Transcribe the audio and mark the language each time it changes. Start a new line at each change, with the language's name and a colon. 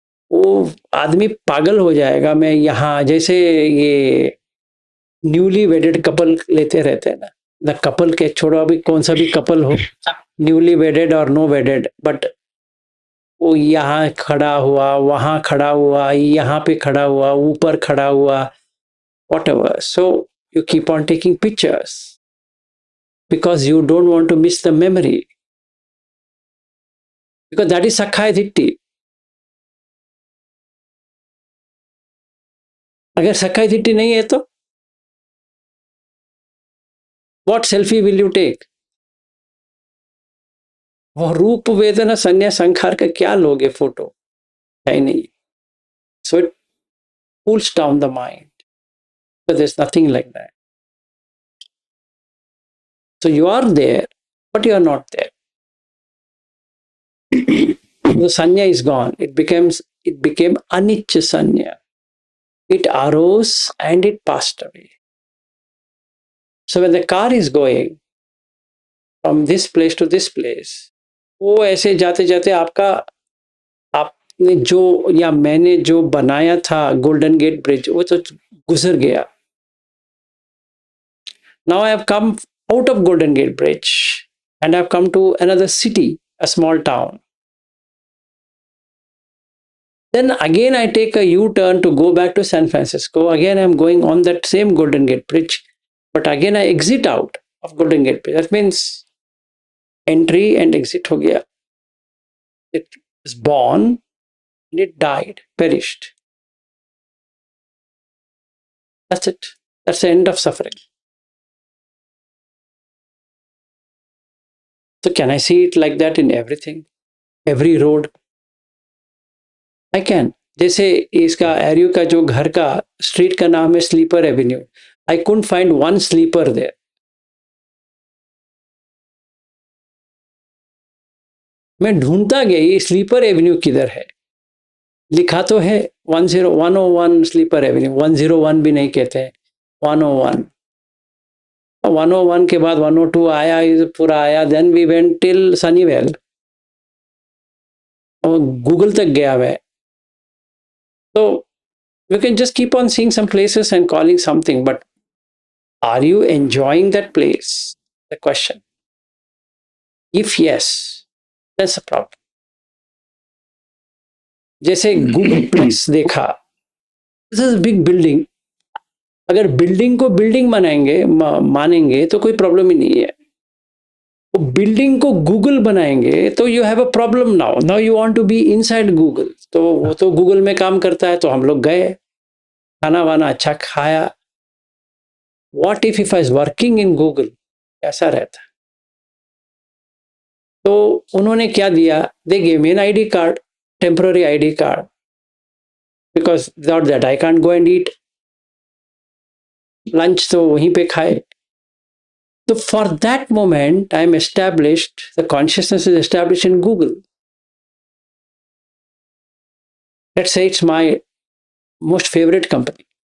Hindi: वो आदमी पागल हो जाएगा. मैं यहाँ जैसे ये
English: newly wedded couple
Hindi: लेते रहते हैं ना, द कपल के छोड़ो, अभी कौन सा भी कपल हो, न्यूली वेडेड और नो वेडेड, बट वो यहाँ खड़ा हुआ, वहां खड़ा हुआ, यहाँ पे खड़ा हुआ, ऊपर खड़ा हुआ, whatever.
English: So you keep on taking pictures because you don't want to miss the memory, because that is Sakkaya Ditthi.
Hindi: अगर Sakkaya Ditthi नहीं है तो
English: what selfie will you take?
Hindi: वो रूप वेदना संज्ञा संखार का क्या लोगे फोटो? है नहीं.
English: So it pulls down the mind, but there's nothing like that. So you are there, but you are not there. The sanya is gone. It became anicca sanya. It arose and it passed away. So when the car is going from this place
Hindi: to this place, वो ऐसे जाते जाते आपने जो या मैंने जो बनाया था गोल्डन गेट ब्रिज, वो तो गुजर गया.
English: Now I have come out of Golden Gate Bridge and I have come to another city, a small town. Then again I take a U-turn to go back to San Francisco. Again I'm going on that same Golden Gate Bridge, but again I exit out of Golden Gate Bridge. That means entry and exit
Hindi: ho gaya.
English: It was born and it died, perished. That's it. That's the end of suffering. So can I see it like that in everything? Every road? I can.
Hindi: जैसे इसका एरियो का जो घर का street का नाम है sleeper Avenue.
English: I couldn't find one sleeper there.
Hindi: मैं ढूंढता गया ये स्लीपर एवेन्यू किधर है. लिखा तो है 101 स्लीपर एवेन्यू. 101 भी नहीं कहते हैं, 101. 101 के बाद 102 आया, पूरा आया.
English: Then we went till Sunnyvale.
Hindi: और गूगल तक गया मैं.
English: So you can just keep on seeing some places and calling something, but are you enjoying that place? The question. If yes, that's a problem.
Hindi: जैसे Google place देखा,
English: this is a big building.
Hindi: अगर building को building मानेंगे तो कोई problem ही नहीं है. तो बिल्डिंग को गूगल बनाएंगे तो
English: You have a problem. Now you want to be inside Google.
Hindi: तो वो तो गूगल में काम करता है, तो हम लोग गए, खाना वाना अच्छा खाया.
English: what if I was working in Google,
Hindi: कैसा रहता. तो उन्होंने क्या दिया,
English: They give me an ID card, temporary ID card, because without that I can't go and eat.
Hindi: Lunch तो वहीं पे खाए.
English: So for that moment, I'm established, the consciousness is established in Google. Let's say it's my most favorite company.